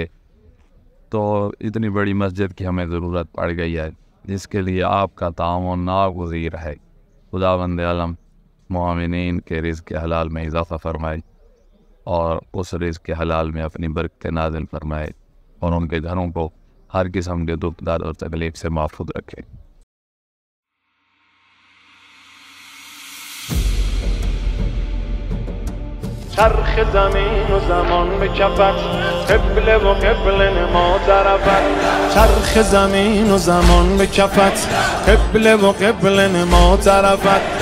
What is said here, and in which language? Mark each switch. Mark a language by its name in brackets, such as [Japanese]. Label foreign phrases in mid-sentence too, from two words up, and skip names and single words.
[Urdu] تو اتنی بڑی مسجد کی ہمیں ضرورت پڑ گئی ہے، جس کے لیے آپ کا تعاون ناگزیر ہے۔ خداوند عالم مومنین کے رزق کے حلال میں اضافہ فرمائے اور اس رزق کے حلال میں اپنی برکتیں نازل فرمائے، اور ان کے گھروں کو ہر قسم کے دکھ درد اور تکلیف سے محفوظ رکھے۔ [Persian] چرخ زمین و زمان به کفت، قبله و قبله نما طرفت. چرخ زمین و زمان به کفت، قبله و قبله نما طرفت.